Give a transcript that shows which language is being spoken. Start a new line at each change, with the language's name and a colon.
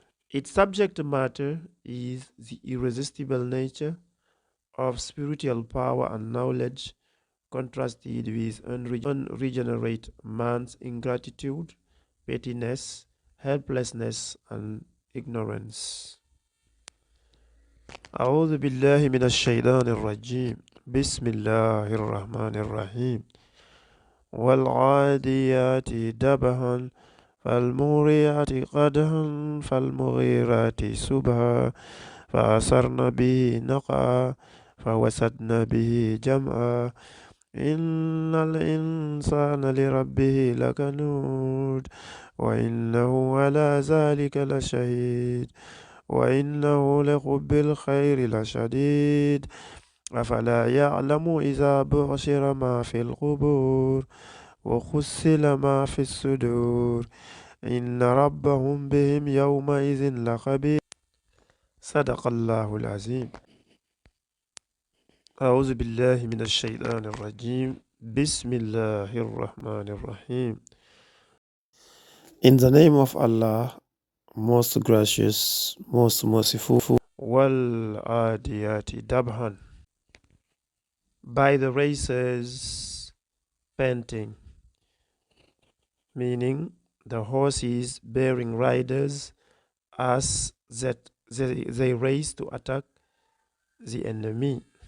English: Its subject matter is the irresistible nature of spiritual power and knowledge, contrasted with unregenerate man's ingratitude, pettiness, helplessness, and ignorance.
Arabic: أعوذ بالله من الشيطان الرجيم. بسم الله الرحمن الرحيم. والعاديات دبها فالموريات قدحا فالمغيرات سبها فأثرن به نقعا فوسدن به جمعا إن الإنسان لربه لكنود وإنه على ذلك لشهيد وإنه لحب الخير لشديد أفلا يعلم إذا بعثر ما في القبور وحصل ما في الصدور إن ربهم بهم يومئذ لخبير. صدق الله العظيم. أعوذ بالله من الشيطان الرجيم. بسم الله الرحمن الرحيم.
English: In the name of Allah, most gracious, most merciful.
Arabic: Wal Adiyati Dabhan.
English: By the racers panting, meaning the horses bearing riders as that they race to attack the enemy.